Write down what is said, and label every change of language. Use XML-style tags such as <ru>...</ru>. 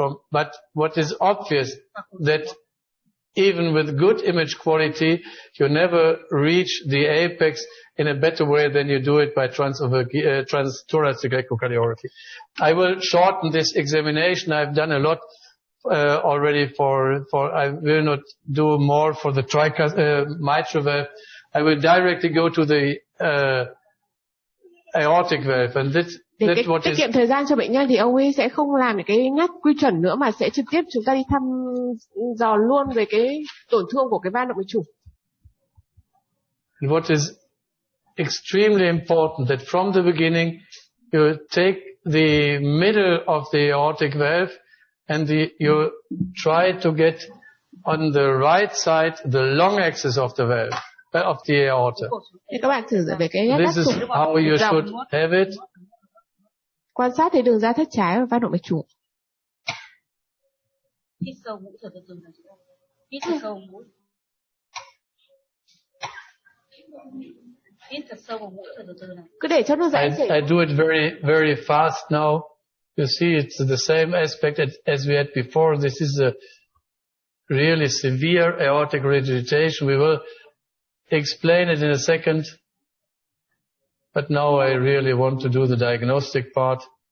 <en>But what is obvious, that even with good image quality, you never reach the apex in a better way than you do it by transthoracic echocardiography. I will shorten this examination. I've done a lot already I will not do more for the mitral valve. I will directly go to the aortic valve, and</en> <vi>để tiết kiệm thời gian cho bệnh nhân thì ông ấy sẽ không làm những cái nhắc quy chuẩn nữa, mà sẽ trực tiếp chúng ta đi thăm dò luôn về cái tổn thương của cái van động mạch chủ.</vi> <en>What is extremely important, that from the beginning you take the middle of the aortic valve, and you try to get on the right side the long axis of the valve, of the aorta.</en> <vi>Thì các bạn thử về cái</vi> <en>This is how you should have it.</en> <vi>Quan sát thấy đường ra thất trái và phát động mạch chủ. Hít sâu mũi thở từ từ này. Hít thật sâu mũi. Hít thật sâu vào mũi thở từ từ này. Cứ để cho nó dễ chảy.</vi> <en>I do it very, very fast now. You see, it's the same aspect as we had before. This is a really severe aortic regurgitation. We will explain it in a second. But now I really want to do the diagnostic part.</en>